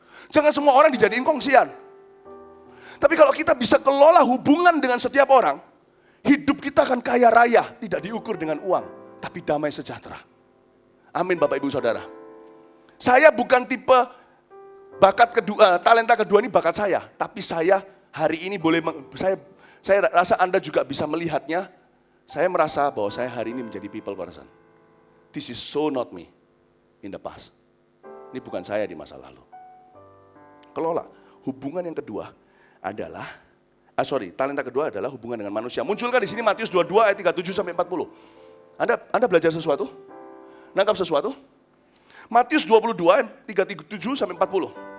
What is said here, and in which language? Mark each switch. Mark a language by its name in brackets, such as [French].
[Indonesian] Jangan semua orang dijadiin kongsian. Tapi kalau kita bisa kelola hubungan dengan setiap orang, hidup kita akan kaya raya, tidak diukur dengan uang, tapi damai sejahtera. Amin Bapak Ibu Saudara. Saya bukan tipe bakat kedua, talenta kedua ini bakat saya. Tapi saya hari ini saya rasa Anda juga bisa melihatnya. Saya merasa bahwa saya hari ini menjadi people person. [English] This is so not me in the past. [Indonesian] Ini bukan saya di masa lalu. Kelola. Hubungan yang kedua adalah, talenta kedua adalah hubungan dengan manusia. Munculkan di sini Matius 22 ayat 37 sampai 40. Anda belajar sesuatu? Nangkap sesuatu? Matius 22 ayat 37 sampai 40.